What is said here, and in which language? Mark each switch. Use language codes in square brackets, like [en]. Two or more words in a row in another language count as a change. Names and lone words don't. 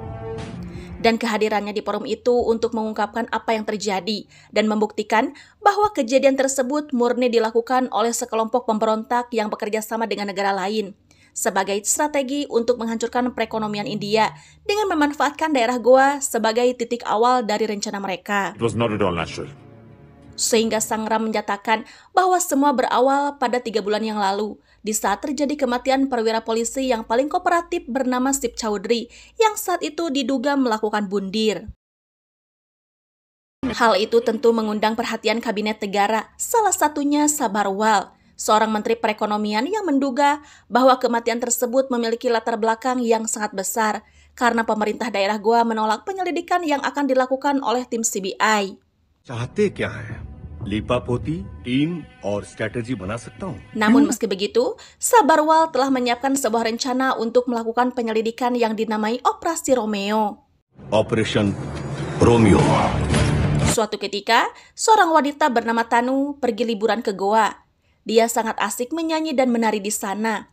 [id] Dan kehadirannya di forum itu untuk mengungkapkan apa yang terjadi dan membuktikan bahwa kejadian tersebut murni dilakukan oleh sekelompok pemberontak yang bekerja sama dengan negara lain sebagai strategi untuk menghancurkan perekonomian India dengan memanfaatkan daerah Goa sebagai titik awal dari rencana mereka. [en] It was not at all natural. [id] Sehingga Sangram menyatakan bahwa semua berawal pada 3 bulan yang lalu, di saat terjadi kematian perwira polisi yang paling kooperatif bernama Sip Chowdhury yang saat itu diduga melakukan bundir. Hal itu tentu mengundang perhatian kabinet negara, salah satunya Sabharwal, seorang menteri perekonomian yang menduga bahwa kematian tersebut memiliki latar belakang yang sangat besar karena pemerintah daerah Goa menolak penyelidikan yang akan dilakukan oleh tim CBI. [hi] चाहते क्या है? लीपापोती, टीम और स्ट्रेटजी बना सकता हूँ. [id] Namun meski begitu, Sabharwal telah menyiapkan sebuah rencana untuk melakukan penyelidikan yang dinamai Operasi Romeo. Operation Romeo. Suatu ketika, seorang wanita bernama Tanu pergi liburan ke Goa. Dia sangat asik menyanyi dan menari di sana.